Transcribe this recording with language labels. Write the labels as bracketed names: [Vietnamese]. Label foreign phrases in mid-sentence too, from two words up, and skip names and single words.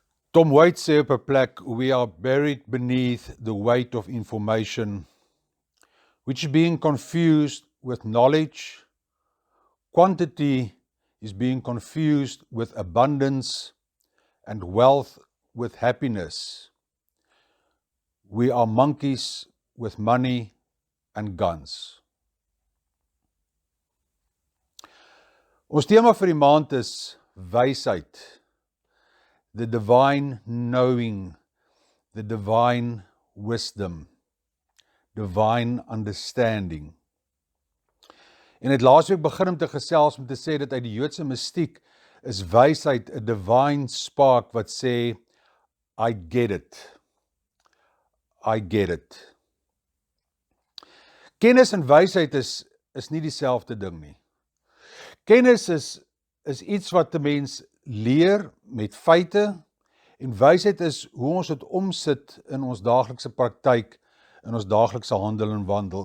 [Afrikaans] Tom Waite sê op 'n plek, [English] we are buried beneath the weight of information, which is being confused with knowledge. Quantity is being confused with abundance, and wealth with happiness. We are monkeys with money and guns. [Afrikaans] Ons tema vir die maand is wysheid. [English] The divine knowing, the divine wisdom, divine understanding. [Afrikaans] En het laasweek begin om te gesels om te sê dat uit die Joodse mystiek is wysheid 'n [English] divine spark [Afrikaans] wat sê, [English] I get it. I get it. [Afrikaans] Kennis en wysheid is nie dieselfde ding nie. Kennis is iets wat 'n mens leer met feite, en wysheid is hoe ons dit omsit in ons daaglikse praktyk, in ons daaglikse handel en wandel.